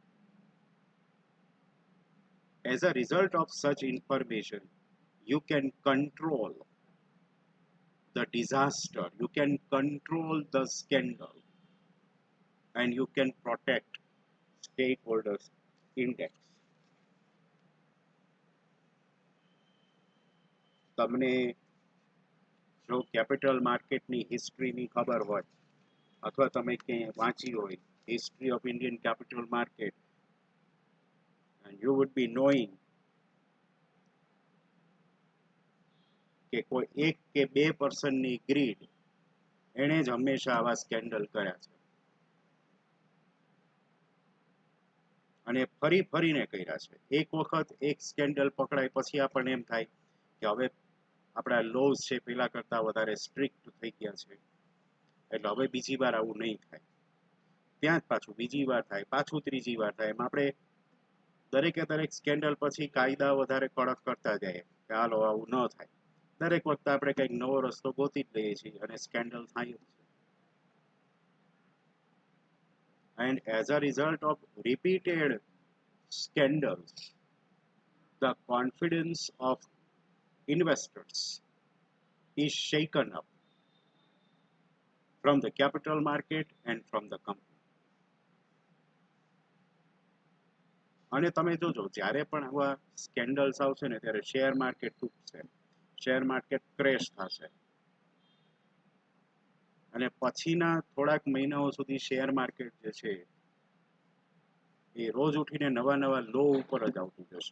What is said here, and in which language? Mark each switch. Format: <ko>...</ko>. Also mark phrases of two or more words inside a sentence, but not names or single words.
<en>As a result of such information, you can control the disaster, you can control the scandal, and you can protect stakeholders' index.</en> <gu>તમને જો</gu> <en>capital market history</en> <gu>ખબર હોય અથવા તમે ક્યાંય વાંચી હોય</gu> <en>History of Indian Capital Market, and you would be knowing</en> <gu>કે કોઈ એક કે બે પર્સનની ગ્રીડ એણે જ હંમેશા આવા સ્કેન્ડલ કર્યા છે અને ફરીને કર્યા છે. એક વખત એક સ્કેન્ડલ પકડાય પછી આપણને એમ થાય કે હવે આપણા લોઝ છે પેલા કરતા વધારે સ્ટ્રિક્ટ થઈ ગયા છે એટલે હવે બીજી વાર આવું નહીં થાય. ત્યાં જ પાછું બીજી વાર થાય, પાછું ત્રીજી વાર થાય. એમ આપણે દરેક સ્કેન્ડલ પછી કાયદા વધારે કડક કરતા જાય કે હાલો આવું ન થાય. દરેક વખતે આપણે કંઈક નવો રસ્તો ગોતી જ લઈએ છીએ અને સ્કેન્ડલ થાય જ છે.</gu> <en>And as a result of repeated scandals, the confidence of investors is shaken up from the capital market and from the company.</en> <gu>અને તમે જોજો જ્યારે પણ આવા સ્કેન્ડલ્સ આવશે ને ત્યારે</gu> <en>share market</en> <gu>તૂટશે,</gu> <en>share market crash</en> <gu>થશે અને પછીના થોડાક મહિનાઓ સુધી</gu> <en>share market</en> <gu>જે છે એ રોજ ઉઠીને નવા નવા લો ઉપર જ આવતું જશે.</gu>